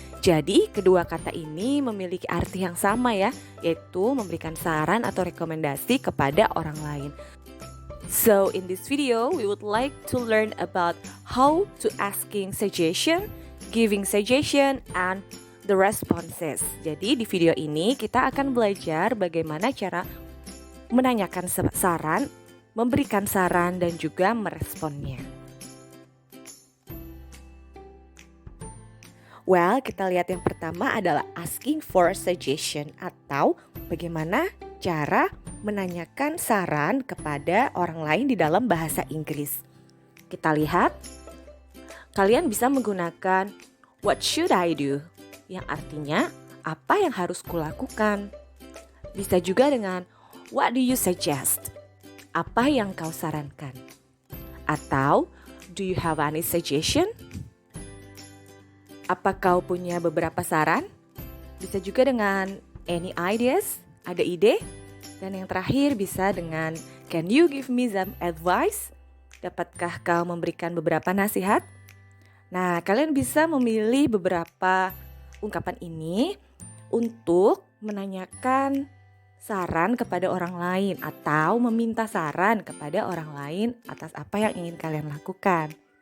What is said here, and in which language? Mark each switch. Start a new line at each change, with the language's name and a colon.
Indonesian: Jadi kedua kata ini memiliki arti yang sama ya, yaitu memberikan saran atau rekomendasi kepada orang lain.
English: So in this video we would like to learn about how to asking suggestion, giving suggestion, and the responses.
Indonesian: Jadi di video ini kita akan belajar bagaimana cara menanyakan saran, memberikan saran, dan juga meresponnya. Well, kita lihat yang pertama adalah
English: asking for suggestion
Indonesian: atau bagaimana cara menanyakan saran kepada orang lain di dalam bahasa Inggris. Kita lihat, kalian bisa menggunakan
English: what should I do?
Indonesian: Yang artinya, apa yang harus kulakukan? Bisa juga dengan
English: what do you suggest?
Indonesian: Apa yang kau sarankan?
English: Atau do you have any suggestion?
Indonesian: Apa kau punya beberapa saran? Bisa juga dengan
English: any ideas?
Indonesian: Ada ide? Dan yang terakhir bisa dengan
English: can you give me some advice?
Indonesian: Dapatkah kau memberikan beberapa nasihat? Nah, kalian bisa memilih beberapa ungkapan ini untuk menanyakan saran kepada orang lain atau meminta saran kepada orang lain atas apa yang ingin kalian lakukan.